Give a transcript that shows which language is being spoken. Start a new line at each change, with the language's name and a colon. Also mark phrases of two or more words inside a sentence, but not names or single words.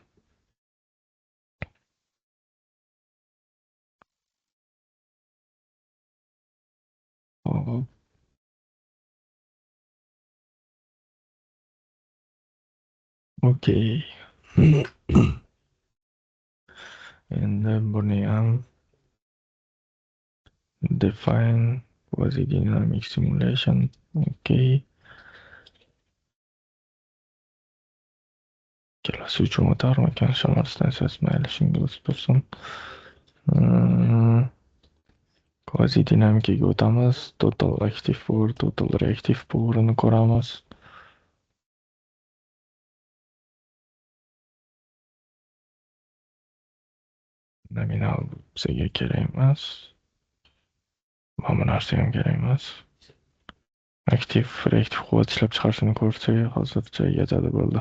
Uzbek: Hop. Okey. Endi buni ham
English: define quasi dynamic simulation.
Uzbek: Okey. Kelasi uchun o'tarmikan shamol stansiyasi, mayli shunga o'tib tursin. Quasi dinamikaga o'tamiz.
English: Total active power, total reactive power'ini
Uzbek: ko'ramiz. Nominal bizga kerak emas. Mana bu narsa ham kerak emas. Aktiv, reaktiv quvvat ishlab chiqarishini ko'rsak, hozircha yetadi bo'ldi.